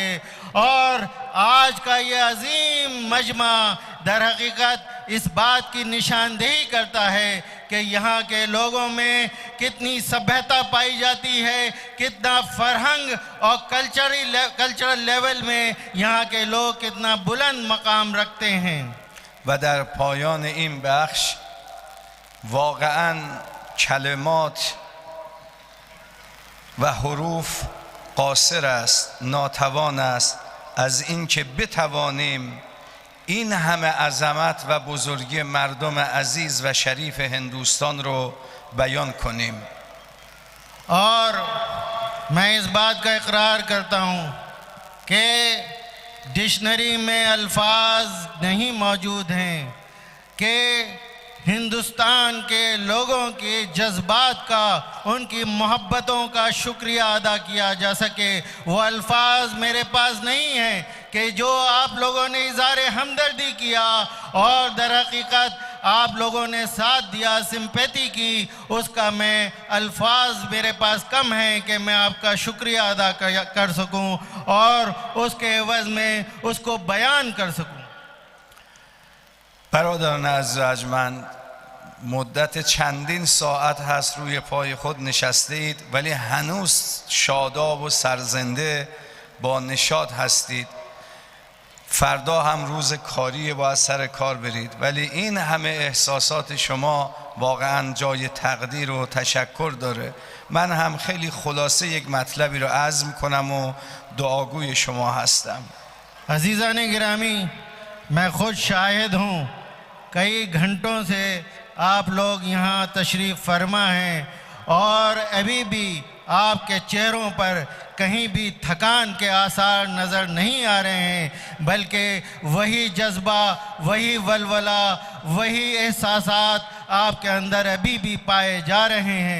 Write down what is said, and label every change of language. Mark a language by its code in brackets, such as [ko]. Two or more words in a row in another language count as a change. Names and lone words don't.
[ur] اور آج کا یہ عظیم مجمع در حقیقت اس بات کی نشاندہی کرتا ہے کہ یہاں کے لوگوں میں کتنی سبھیتا پائی جاتی ہے، کتنا فرہنگ اور [en] cultural level [ur] میں یہاں کے لوگ کتنا بلند مقام رکھتے ہیں. [fa] و در پایان این بخش واقعاً کلمات و حروف قاصر است، ناتوان است از اینکه بتوانیم این همه عظمت و بزرگی مردم عزیز و شریف هندوستان رو بیان کنیم. [ur] اور میں اس بات کا اقرار کرتا ہوں کہ ڈکشنری میں الفاظ نہیں موجود ہیں کہ ہندوستان کے لوگوں کے جذبات کا، ان کی محبتوں کا شکریہ ادا کیا جا سکے. وہ الفاظ میرے پاس نہیں ہیں کہ جو آپ لوگوں نے اظہار ہمدردی کیا اور در حقیقت آپ لوگوں نے ساتھ دیا، سمپیتھی کی، اس کا میں الفاظ میرے پاس کم ہیں کہ میں آپ کا شکریہ ادا کر سکوں اور اس کے عوض میں اس کو بیان کر سکوں. [fa] برادران عزیز و ارجمند، مدت چندین ساعت هست روی پای خود نشسته اید ولی هنوز شاداب و سرزنده با نشاط هستید. فردا هم روز کاری، باید سر کار برید، ولی این همه احساسات شما واقعا جای تقدیر و تشکر داره. من هم خیلی خلاصه یک مطلبی رو عزم کنم و دعاگوی شما هستم. [ur] عزیزان گرامی، میں خود شاہد ہوں، کئی گھنٹوں سے آپ لوگ یہاں تشریف فرما ہیں اور ابھی بھی آپ کے چہروں پر کہیں بھی تھکان کے آثار نظر نہیں آ رہے ہیں، بلکہ وہی جذبہ، وہی ولولہ، وہی احساسات آپ کے اندر ابھی بھی پائے جا رہے ہیں.